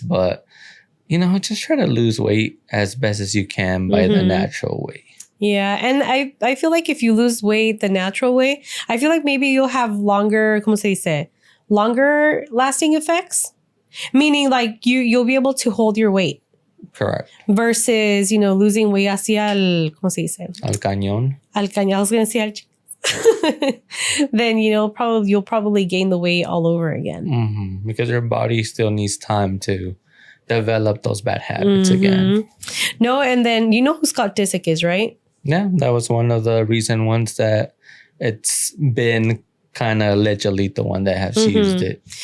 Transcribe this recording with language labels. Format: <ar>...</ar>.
<en>But just try to lose weight as best as you can by the natural way. Yeah. And I feel like if you lose weight the natural way, I feel like maybe you'll have longer lasting effects. Meaning like you'll be able to hold your weight. Correct. Versus, losing weight</en> <es>hacia ¿cómo se dice? Al cañón. Al cañón.</es> <en>I was going to say then you'll probably gain the weight all over again. Because your body still needs time to develop those bad habits again. No, and then you know who Scott Disick is, right? Yeah, that was one of the recent ones that it's been kind of allegedly the one that has used it.</en>